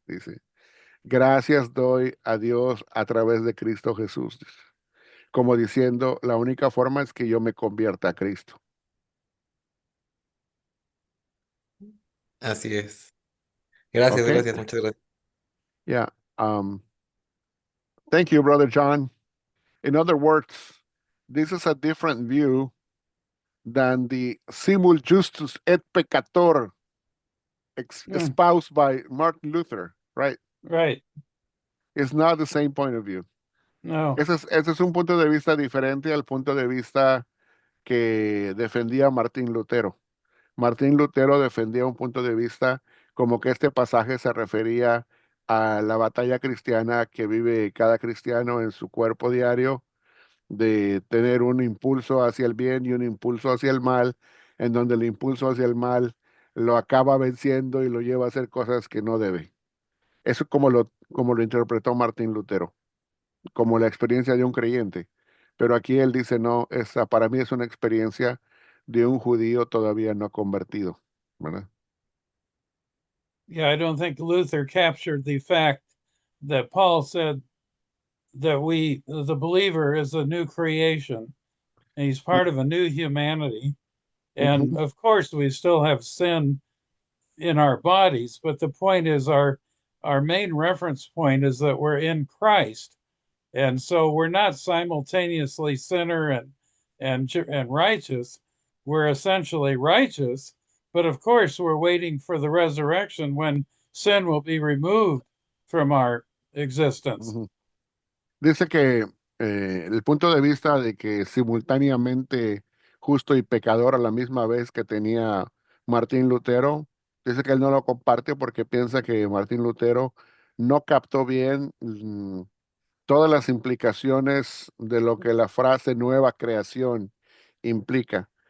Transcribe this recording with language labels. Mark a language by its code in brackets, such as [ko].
[es] Dice, gracias doy a Dios a través de Cristo Jesús. Dice. Como diciendo, la única forma es que yo me convierta a Cristo. Así es. Gracias, ¿Ok? gracias, muchas gracias. [en] Yeah. Um, thank you, Brother John. In other words, this is a different view than the simul justus et peccator Yeah, espoused by Martin Luther, right? right. It's not the same point of view. No. [es] Ese es un punto de vista diferente al punto de vista que defendía Martín Lutero. Martín Lutero defendía un punto de vista como que este pasaje se refería a la batalla cristiana que vive cada cristiano en su cuerpo diario, de tener un impulso hacia el bien y un impulso hacia el mal, en donde el impulso hacia el mal lo acaba venciendo y lo lleva a hacer cosas que no debe. Eso como lo interpretó Martín Lutero, como la experiencia de un creyente. Pero aquí él dice, no, esa para mí es una experiencia de un judío todavía no convertido, ¿verdad? [en] Yeah, I don't think Luther captured the fact that Paul said that the believer is a new creation and he's part of a new humanity. And Ujú. of course, we still have sin in our bodies, but the point is our main reference point is that we're in Christ. And so we're not simultaneously sinner and righteous. We're essentially righteous, but of course we're waiting for the resurrection when sin will be removed from our existence. Ujú. [es] Dice que el punto de vista de que simultáneamente justo y pecador a la misma vez que tenía Martín Lutero, dice que él no lo comparte porque piensa que Martín Lutero no captó bien todas las implicaciones de lo que la frase nueva creación implica.